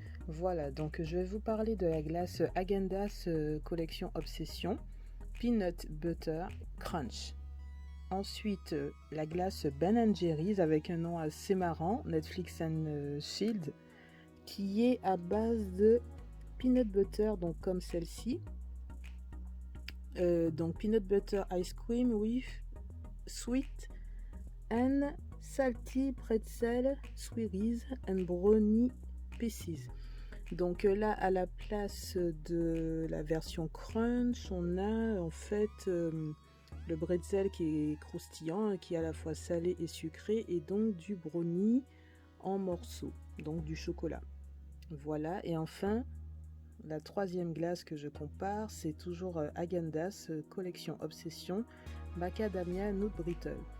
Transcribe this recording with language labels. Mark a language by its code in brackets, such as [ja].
[fr] Voilà, donc je vais vous parler de la glace Häagen-Dazs collection Obsession Peanut Butter Crunch. Ensuite, la glace Ben & Jerry's avec un nom assez marrant, Netflix and Chill, qui est à base de peanut butter, donc comme celle-ci. [en] Donc peanut butter ice cream with sweet and salty pretzel squares and brownie pieces. [fr] Donc là, à la place de la version crunch, on a en fait le bretzel qui est croustillant, qui est à la fois salé et sucré, et donc du brownie en morceaux, donc du chocolat. Voilà, et enfin, la troisième glace que je compare, c'est toujours Häagen-Dazs collection Obsession Macadamia Nut Brittle.